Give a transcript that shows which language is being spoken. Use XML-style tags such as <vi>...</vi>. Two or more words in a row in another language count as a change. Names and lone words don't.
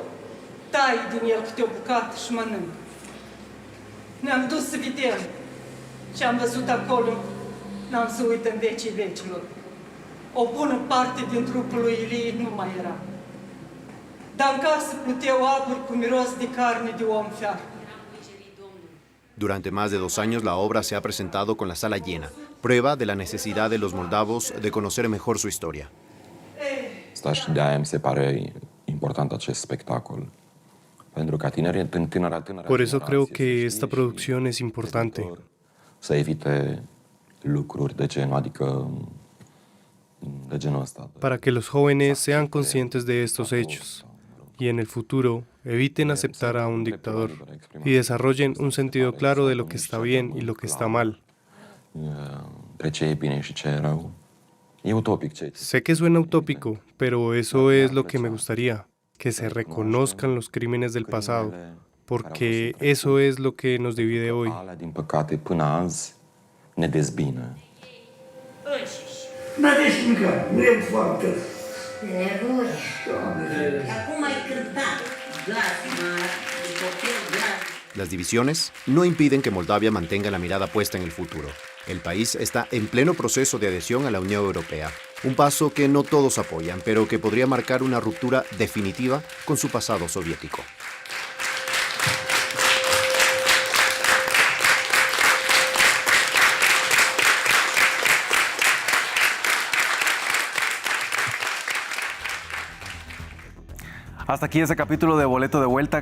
<ro>Tai din el câte o bucată și mănâncă. Ne-am dus să vedem ce am văzut acolo, n-am să uit în vecii vecilor. O bună parte din trupul lui Ilie nu mai era. Dar în casă pluteau aburi cu miros de carne de om fiar.</ro> <es>Durante más de 2 años, la obra se ha presentado con la sala llena, prueba de la necesidad de los moldavos de conocer mejor su historia.</es> <ro>De-aia mi se pare important acest spectacol.</ro> <es>Por eso creo que esta producción es importante.</es> <ro>Să evite lucruri de genul, adică de genul ăsta.</ro> <es>Para que los jóvenes sean conscientes de estos hechos y en el futuro eviten aceptar a un dictador y desarrollen un sentido claro de lo que está bien y lo que está mal.</es> <ro>Între ce e bine și ce e rău. E utopic ce.</ro> <es>Sé que suena utópico, pero eso es lo que me gustaría, que se reconozcan los crímenes del pasado, porque eso es lo que nos divide hoy.</es> <ro>Din păcate, până azi ne dezbină. N-aveți nimic, nu e foarte. Nevoie. Acum ai cântat glas mare, de copil glas.</ro> <es>Las divisiones no impiden que Moldavia mantenga la mirada puesta en el futuro. El país está en pleno proceso de adhesión a la Unión Europea, un paso que no todos apoyan, pero que podría marcar una ruptura definitiva con su pasado soviético. Hasta aquí este capítulo de Boleto de Vuelta.</es>